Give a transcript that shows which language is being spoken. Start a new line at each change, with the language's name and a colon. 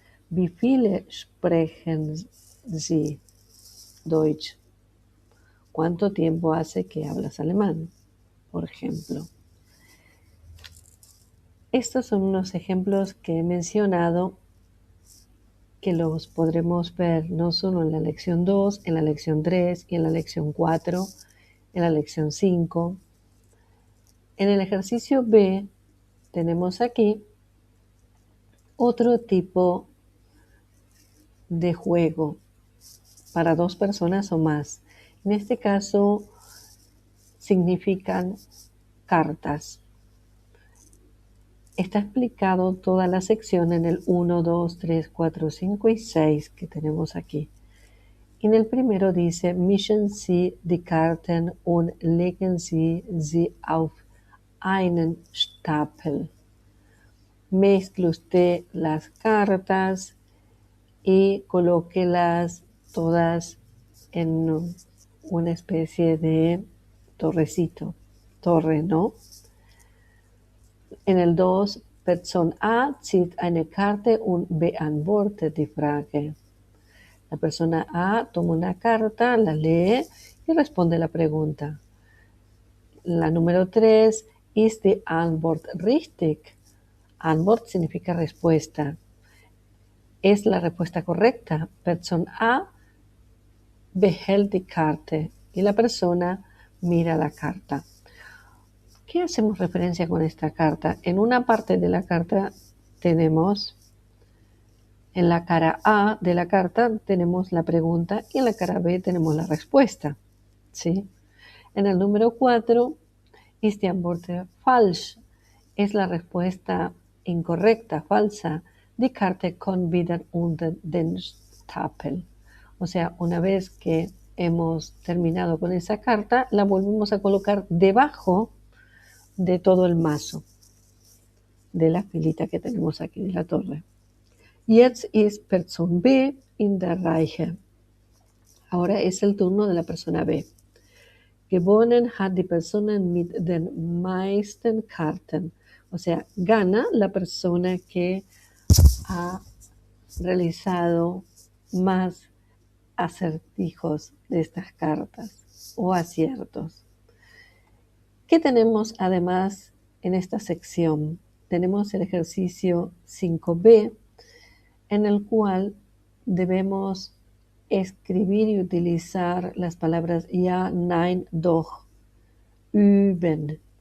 German: Wie viele sprechen Sie Deutsch?
Spanish: ¿Cuánto tiempo hace que hablas alemán? Por ejemplo. Estos son unos ejemplos que he mencionado que los podremos ver no solo en la lección 2, en la lección 3 y en la lección 4, en la lección 5. En el ejercicio B tenemos aquí otro tipo de juego para 2 personas o más. En este caso significan cartas. Está explicado toda la sección en el 1, 2, 3, 4, 5 y 6 que tenemos aquí. En el primero dice, mischen Sie die Karten und legen Sie sie auf einen Stapel. Mezcle usted las cartas y colóquelas todas en una especie de torre, ¿no?
German: En el 2, Person A zieht eine Karte und beantwortet die Frage.
Spanish: La persona A toma una carta, la lee y responde la pregunta.
German: La número 3, ist die Antwort richtig?
Spanish: Antwort significa respuesta. ¿Es la respuesta correcta? Person A behält die Karte y la persona mira la carta. ¿Qué hacemos referencia con esta carta? En una parte de la carta tenemos, en la cara A de la carta tenemos la pregunta y en la cara B tenemos la respuesta. ¿Sí?
German: En el número 4, ist die Antwort falsch?
Spanish: Es la respuesta incorrecta, falsa.
German: Die Karte kommt wieder unter den Stapel.
Spanish: O sea, una vez que hemos terminado con esa carta, la volvemos a colocar debajo de todo el mazo, de la filita que tenemos aquí de la torre.
German: Jetzt ist Person B in der Reihe.
Spanish: Ahora es el turno de la persona B.
German: Gewonnen hat die Person mit den meisten Karten.
Spanish: O sea, gana la persona que ha realizado más acertijos de estas cartas o aciertos. ¿Qué tenemos además en esta sección? Tenemos el ejercicio 5B, en el cual debemos escribir y utilizar las palabras ja, nein, doch. Üben.